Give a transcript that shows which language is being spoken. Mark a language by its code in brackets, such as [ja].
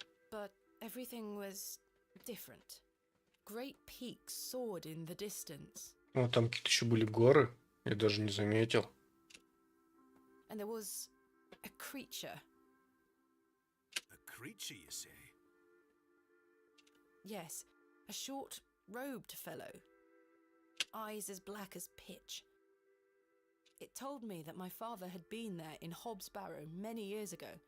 [en] but everything was different. Great peaks soared in the distance, [ru] Ну, там какие-то еще были горы, я даже не заметил. [en] and there was a creature. A creature, you say? Yes, a short, robed fellow. Eyes as black as pitch. It told me that my father had been there in Hobbs Barrow many years ago.